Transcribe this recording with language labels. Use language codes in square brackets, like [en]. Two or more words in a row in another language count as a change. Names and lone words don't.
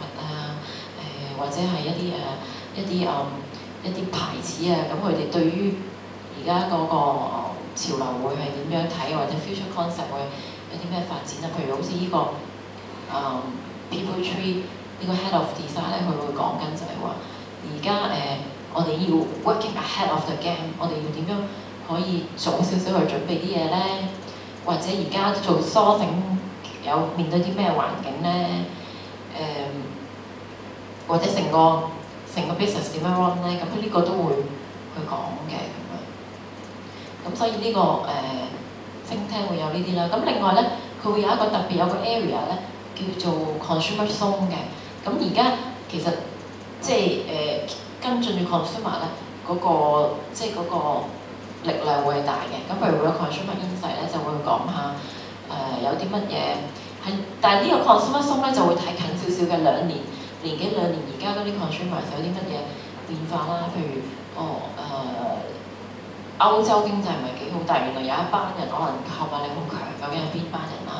[yue] 或者係一啲牌子啊，咁佢哋對於而家嗰個潮流會係點樣睇，或者 [en] future concept [yue] 會有啲咩發展啊？譬如好似呢個 People Tree 呢個 [en] Head of Design [yue] 咧，佢會講緊就係話，而家我哋要 [en] working ahead of the game， [yue] 我哋要點樣可以早少少去準備啲嘢咧？或者而家做梳整有面對啲咩環境咧？或者成個 business 點樣 run 咧，咁呢個都會去講嘅咁樣。咁所以呢個 [en] think tank [yue] 會有呢啲啦。咁另外咧，佢會有一個特別有個 area 咧，叫做 [en] consumer zone [yue] 嘅。咁而家其實即係跟進住 consumer 咧，嗰個力量會係大嘅。咁譬如會有 [en] consumer insight [yue] 咧，就會講下有啲乜嘢係，但係呢個 [en] consumer zone [yue] 咧就會睇近少少嘅年幾兩年，而家嗰啲 consumers 有啲乜嘢變化啦？譬如歐洲經濟唔係幾好，但係原來有一班人可能購買力好強，究竟係邊班人啦？